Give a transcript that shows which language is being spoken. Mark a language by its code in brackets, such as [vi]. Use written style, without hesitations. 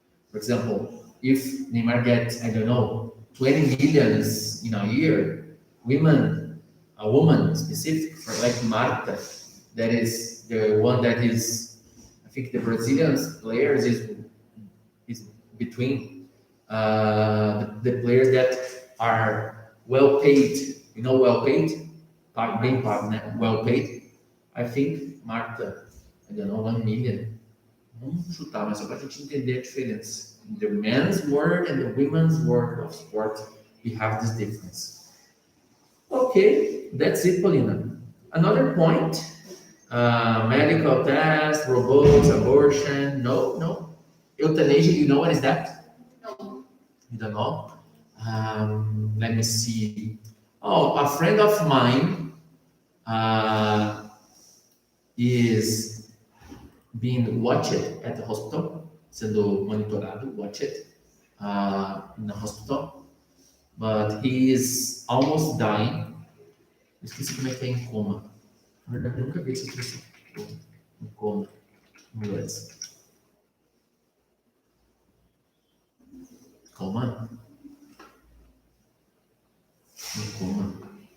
[en] For example, if Neymar gets, I don't know, 20 millions in a year, a woman specific for like Marta, that is the one that is, I think the Brazilian players is between the players that are well paid, well paid, [pt] bem pago, né? [en] Well paid. I think Marta, I don't know, 1 million. [pt] Vamos chutar, mas só para a gente entender a diferença. [en] In the men's world and the women's world of sport, we have this difference. Okay, that's it, Paulina. Another point, medical tests, robots, abortion. No. Euthanasia, you know what is that? No. You don't know? Let me see. Oh, a friend of mine is being watched at the hospital, [pt] sendo monitorado, [en] watched in the hospital, but he is almost dying. [pt] Esqueci como é que é em coma. Na verdade, eu nunca vi essa expressão. Em coma, em inglês. Coma? Em coma.